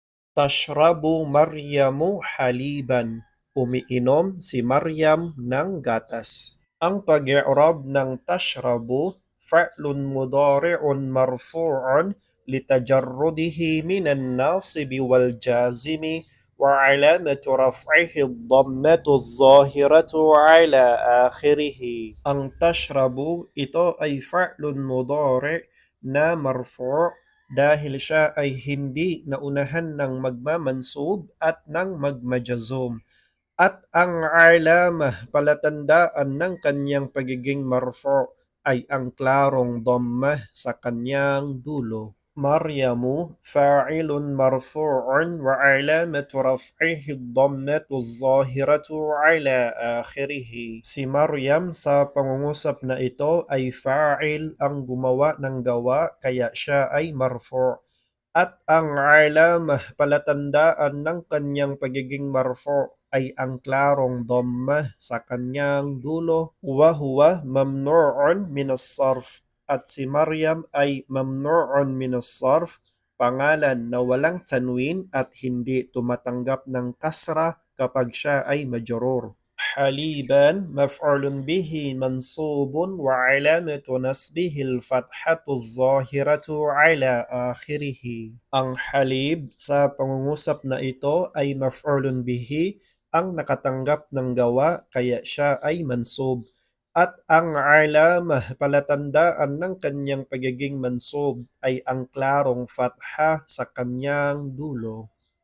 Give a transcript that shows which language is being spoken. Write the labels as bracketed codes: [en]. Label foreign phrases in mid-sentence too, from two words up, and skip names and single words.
[ar] تشرب مريم حليبا. [tl] Umiinom si Maryam ng gatas. Ang pag-i'rab ng tashrabu, [ar] فعل مضارع مرفوع لتجرده من الناصب والجازم وعلامة رفعه الضمة الظاهرة على آخره. [tl] Ang tashrabu, ito ay [ar] فعل مضارع' [tl] na marfu' dahil siya ay hindi naunahan ng magmamansub at ng magmajazum. At ang alamah, palatandaan ng kanyang pagiging marfu' ay ang klarong dhammah sa kanyang dulo. [ar] مريم فاعل مرفوع وعلامة رفعه الضمة الظاهرة على آخره. [tl] Si Maryam sa pangungusap na ito ay fa'il ang gumawa ng gawa kaya siya ay marfu'. At ang alamah, palatandaan ng kanyang pagiging marfu' ay ang klarong dhammah sa kanyang dulo. [ar] وهو ممنوع من الصرف. [tl] At si Maryam ay [ar] ممنوع من الصرف, [tl] pangalan na walang tanwin at hindi tumatanggap ng kasra kapag siya ay majrur. [ar] حليبا مفعول به منصوب وعلامة نصبه الفتحة الظاهرة على آخره. [tl] Ang halib sa pangungusap na ito ay [ar] مفعول به, [tl] ang nakatanggap ng gawa kaya siya ay mansub. At ang alamah, palatandaan ng kanyang pagiging mansub ay ang klarong fatha sa kanyang dulo.